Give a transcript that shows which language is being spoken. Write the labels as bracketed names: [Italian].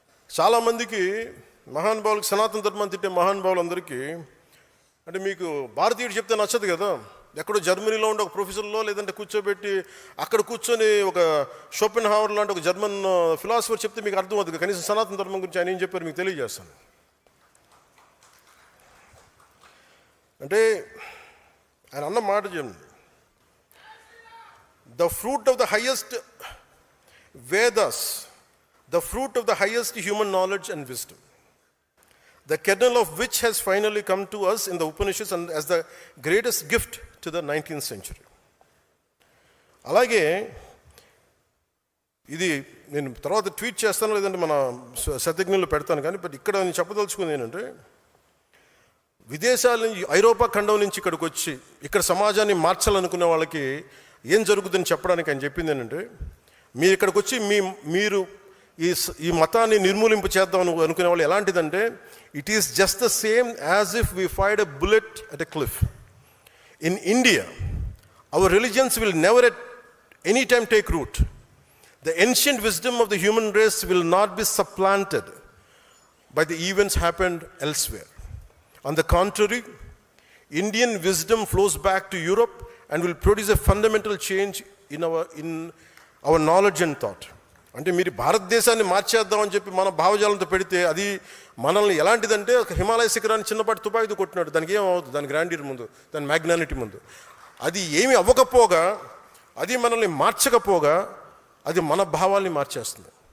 [Telugu] చాలామందికి మహానుభావులకి సనాతన ధర్మాన్ని తిట్టే మహానుభావులందరికీ అంటే మీకు భారతీయుడు చెప్తే నచ్చదు కదా. ఎక్కడో జర్మనీలో ఉండే ఒక ప్రొఫెసర్లో లేదంటే కూర్చోబెట్టి అక్కడ కూర్చొని ఒక షోపెన్ హావర్ లాంటి ఒక జర్మన్ ఫిలాసఫర్ చెప్తే మీకు అర్థం అవుతుంది. కనీసం సనాతన ధర్మం గురించి ఆయన ఏం చెప్పారు మీకు తెలియజేస్తాను. అంటే ఆయన అన్న మాట చెప్పండి, [English] the fruit of the highest Vedas, the fruit of the highest human knowledge and wisdom, the kernel of which has finally come to us in the Upanishads and as the greatest gift to the 19th century. అలాగే ఇది నేను తర్వాత tweet చేస్తాను, లేదంటే మన శతజ్ఞులు పెడతాను. [Telugu] కానీ but ఇక్కడ నేను చెప్పదలుచుకుంది ఏంటంటే, విదేశాల నుంచి ఐరోపా ఖండం నుంచి ఇక్కడికి వచ్చి ఇక్కడ సమాజాన్ని మార్చాలనుకునే వాళ్ళకి ఏం జరుగుతుందని చెప్పడానికి ఆయన చెప్పింది ఏంటంటే, మీరు ఇక్కడికి వచ్చి మీరు ఈ మతాన్ని నిర్మూలింపు చేద్దాం అనుకునే వాళ్ళు ఎలాంటిదంటే, [English] It is just the same as if we fired a bullet at a cliff. In India our religions will never at any time take root. The ancient wisdom of the human race will not be supplanted by the events happened elsewhere. On the contrary, Indian wisdom flows back to Europe and will produce a fundamental change in our knowledge and thought. [Telugu] అంటే మీరు భారతదేశాన్ని మార్చేద్దామని చెప్పి మన భావజాలంతో పెడితే అది మనల్ని ఎలాంటిదంటే ఒక హిమాలయ శిఖరాన్ని చిన్నపాటి తుపాకీతో కొట్టినాడు. దానికి ఏమవుతుంది, దాని గ్రాండియర్ ముందు, దాని మ్యాగ్నానిటీ ముందు. అది ఏమి అవ్వకపోగా, అది మనల్ని మార్చకపోగా అది మన భావాల్ని మార్చేస్తుంది.